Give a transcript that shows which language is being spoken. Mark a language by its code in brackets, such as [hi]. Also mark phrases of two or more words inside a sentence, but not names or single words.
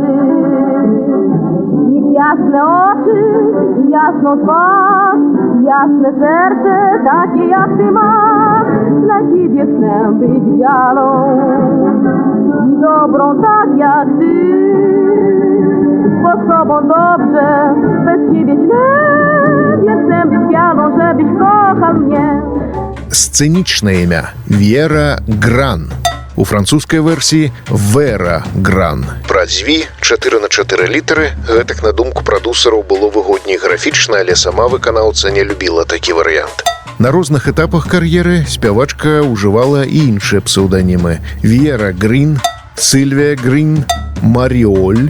[pl] Mieć jasne oczy, jasną twarz, jasne serce takie jak ty masz. Dla ciebie chcę być wianą i dobrą tak jak ty. Bo z tobą dobrze, bez ciebie źle, więc chcę być wianą, żebyś kochał mnie. [be] Сцэнічнае імя Вера Гран. У французскай версіі Вера Гран. Пра дзві 4х4 літары, гэтак на думку прадусараў было выгодней графічна, але сама выканаўца не любіла такі варыянт. На розных этапах кар'еры спявачка ўжывала і іншыя псеўданімы: Вера Грін, Сильвія Грін, Маріоль.